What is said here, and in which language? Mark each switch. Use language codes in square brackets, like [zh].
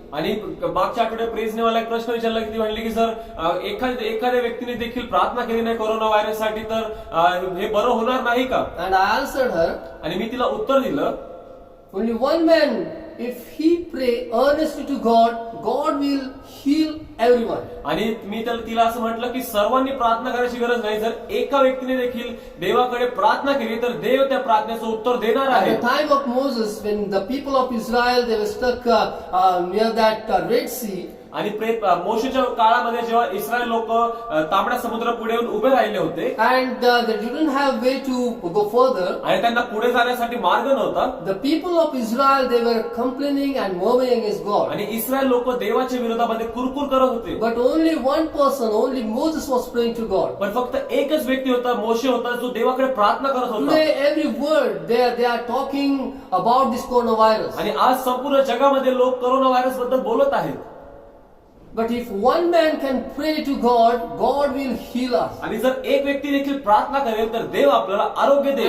[mr] आणि मागच्या आठवड्यात प्रेझने मला एक प्रश्न विचारला की ती म्हणली की सर एखाद्या व्यक्तीने देखील प्रार्थना केली नाही कोरोना व्हायरससाठी तर हे बरं होणार नाही का? [en] And I answered her, [mr] आणि मी तिला उत्तर दिलं, [en] only one man, if he pray earnestly to God, God will heal everyone. [mr] आणि मी तिला असं म्हटलं की सर्वांनी प्रार्थना करायची गरज नाही. जर एका व्यक्तीने देखील देवाकडे प्रार्थना केली तर देव त्या प्रार्थनेचं उत्तर देणार [en] At [mr] आहे. [en] the time of Moses, when the people of Israel, they were stuck near that Red Sea, [mr] आणि मोशेच्या काळामध्ये जेव्हा इस्रायल लोक तांबड्या समुद्र पुढे येऊन उभे राहिले होते [en] and they didn't have way to go further, [mr] आणि त्यांना पुढे जाण्यासाठी मार्ग नव्हता, [en] the people of Israel, they were complaining and murmuring against God. [mr] आणि इस्रायल लोक देवाच्या विरोधामध्ये कुरकुर करत होते. [en] But only one person, only Moses was praying to God. [mr] पण फक्त एकच व्यक्ती होता, मोशे होता, जो देवाकडे प्रार्थना करत होता. [en] Today, every word they are talking about this coronavirus. [mr] आणि आज संपूर्ण जगामध्ये लोक कोरोना व्हायरस बद्दल बोलत आहेत. [en] But if one man can pray to God, God will heal us. [mr] आणि जर एक व्यक्ती देखील प्रार्थना करेल तर देव आपल्याला आरोग्य देईल.